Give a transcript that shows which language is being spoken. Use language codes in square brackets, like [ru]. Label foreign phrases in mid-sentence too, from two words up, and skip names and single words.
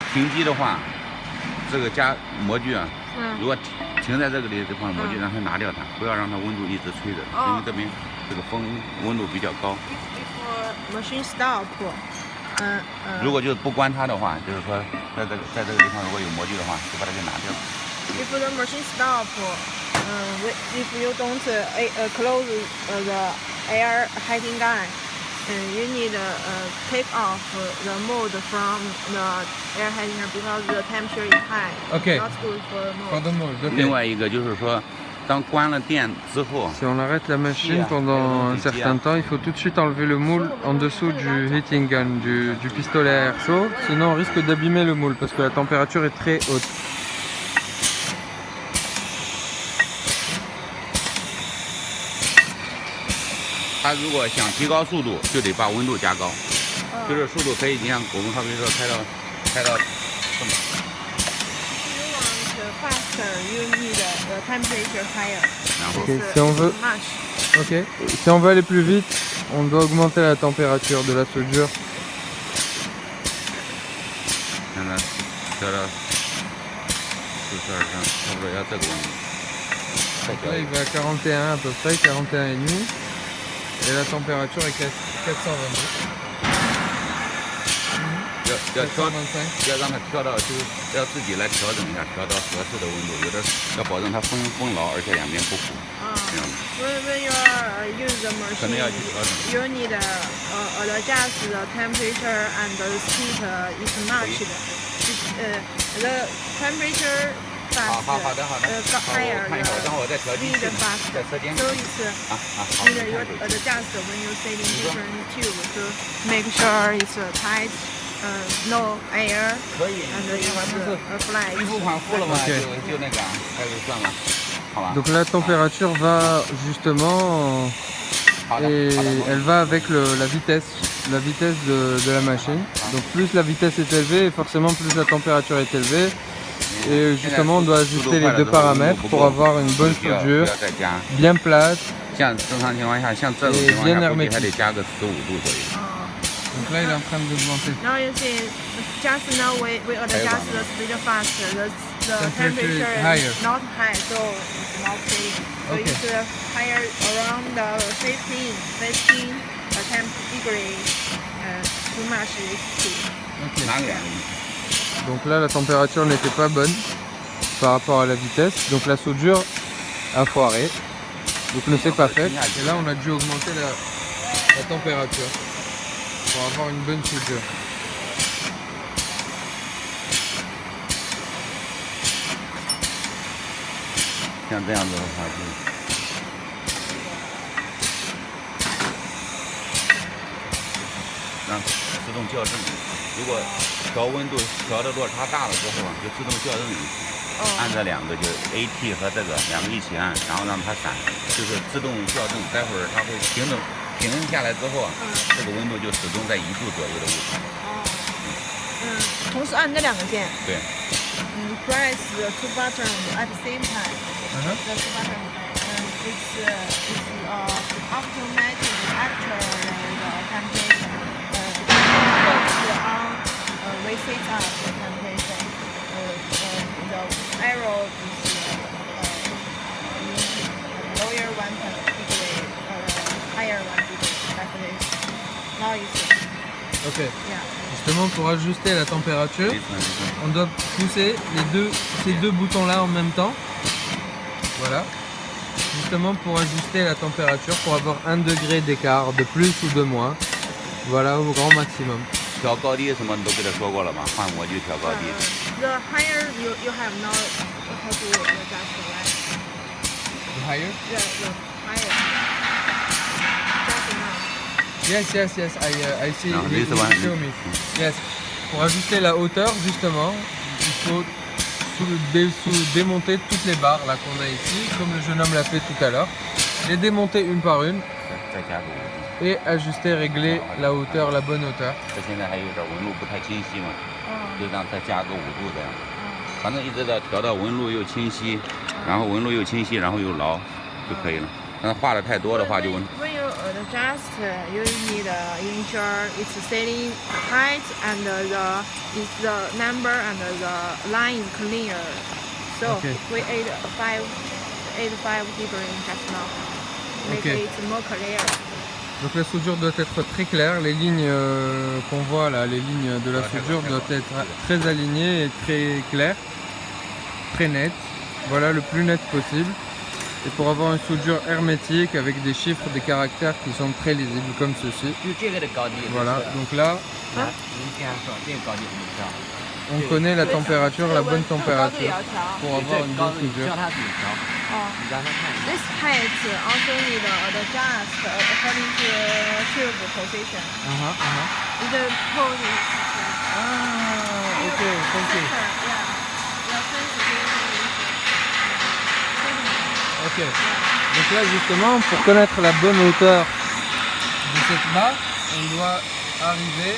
[zh] 停机的话，这个加模具啊，如果停在这个地方，模具让它拿掉它，不要让它温度一直吹着，因为这边这个风温度比较高。 [en] If machine stop， [zh] 如果就是不关它的话，就是说在这个地方如果有模具的话，就把它给拿掉。 [en] If the machine stop, if you don't close the air heating gun, you need take off the mode from the air heating gun because the temperature is high. Ok. Not good for mode. Pardon mode. [zh] 另外一个就是说，当关了电之后， [fr] Si on arrête la machine pendant un certain temps, il faut tout de suite enlever le moule en dessous du [en] heating gun, [fr] du pistolet à air chaud. Sinon on risque d'abîmer le moule parce que la température est très haute. [zh] 它如果想提高速度，就得把温度加高，就是速度可以，你像我们好比说开到这么。 [en] If you want faster, you need the temperature higher. [zh] 然后 [fr] Ok, si on veut, [en] Much. ok. [fr] Si on veut aller plus vite, on doit augmenter la température de la soudure. [zh] 现在调到42上，差不多要这个温度。再 [fr] Donc [zh] 调 [fr] là [zh] 一 [fr] il [zh] 个， [fr] va à 41 à peu près, 41,5. Et la température est 422. [zh] 要调， 425. 要让它调到，就是要自己来调整一下，调到合适的温度。有的要保证它风牢，而且两边不糊。这样的。 [en] When you use the [zh] 可能要 [en] machine, [zh] 去调整。 [en] you need adjust the temperature and the speed is matched. The temperature [zh] 好 [en] fast, [zh] 好的好的，好， [en] higher, [zh] 我看一会儿，等会儿我再调机 [en] speed [zh] 器， [en] fast. [zh] 在车间。 [en] So it's [zh] 好， [en] need [zh] 你 [en] you [zh] 看手机。 [en] adjust when you set in different tubes to make sure it's tight, no air, [zh] 可以， [en] and [zh] 一般不是 [en] it's flat. [zh] 预付款付了嘛， [en] OK [zh] 就那个，那就算了，好吧。 [fr] Donc la température va justement [zh] 好的， [fr] et [zh] 好的。 [fr] elle va avec la vitesse de la machine. Donc plus la vitesse est élevée, forcément plus la température est élevée. Et justement on doit ajuster les deux paramètres pour avoir une bonne [zh] 不要 [fr] soudure, [zh] 再加。 [fr] bien plate. [zh] 像正常情况下，像这种情况 [fr] bien [zh] 下，估计 [fr] hermétique [zh] 还得加个15度左右。 [fr] Donc là il est en train d'augmenter. [en] Now you see, just now we adjust the speed faster. The Temperature temperature is higher. is not high, so it's not fading. So Okay. it's higher around 15 degree. Too much is too. [zh] 哪个呀？ [fr] Donc là la température n'était pas bonne par rapport à la vitesse. Donc la soudure a foiré. Donc ne s'est pas faite. Et là on a dû augmenter la température pour avoir une bonne soudure. [zh] 像这样子的话，就让自动校正。如果调温度调的落差大了之后啊，就自动校正一次。按这两个就 AT 和这个两个一起按，然后让它闪，就是自动校正。待会儿它会停下来之后啊，这个温度就始终在1度左右的位置。同时按这两个键。对。 [en] Press the two buttons at the same time. Uh-huh. The two buttons. It's automatic actual the temperature. Focus on reset up the temperature. The arrow is lower 1 degree, higher 1 degree. Like this. Now you see. Ok. Yeah. [fr] Justement pour ajuster la température, on doit pousser ces deux boutons là en même temps. Voilà. Justement pour ajuster la température, pour avoir 1 degré d'écart de plus ou de moins. Voilà au grand maximum. [zh] 调高低什么你都给他说过了吗？换模具调高低。 [en] The higher you have now how to adjust the light. The higher? The higher. Just now. Yes, I see. [fr] Non, [en] He this one. show me. Yes. [fr] Pour ajuster la hauteur, justement, il faut démonter toutes les barres là qu'on a ici, comme le jeune homme l'a fait tout à l'heure. Les démonter une par une [zh] 再加个5度。 [fr] et ajuster, régler la hauteur, la bonne hauteur. [zh] 这现在还有点纹路不太清晰嘛，就让再加个5度这样。反正一直到调到纹路又清晰，然后纹路又清晰，然后又牢就可以了。但是画的太多的话就纹。 [en] When you just you need ensure it's setting height and the number and the line is clear. So Okay. we add five degree just now. Make Okay. it more clear. [fr] Donc la soudure doit être très claire, les lignes qu'on voit là, les lignes de la soudure doivent être très alignées et très claires, très nettes, voilà, le plus net possible. Et pour avoir une soudure hermétique avec des chiffres, des caractères qui sont très lisibles comme ceci. [zh] 就这个的高低。 [fr] Voilà, donc là [zh] 您这样说，这个高低怎么调？ [fr] on connaît la température, la bonne température pour [zh] 对 [fr] avoir [zh] 这 [fr] une [zh] 高 [fr] bonne [zh] 度你 soudure. 叫他自己调，哦。你让他看一下。 [en] This height also need adjust according to tube position. The pose is Ah, ok, thank you. yeah. Your sensitivity is Ok. [fr] Donc là justement, pour connaître la bonne hauteur de cette barre, on doit arriver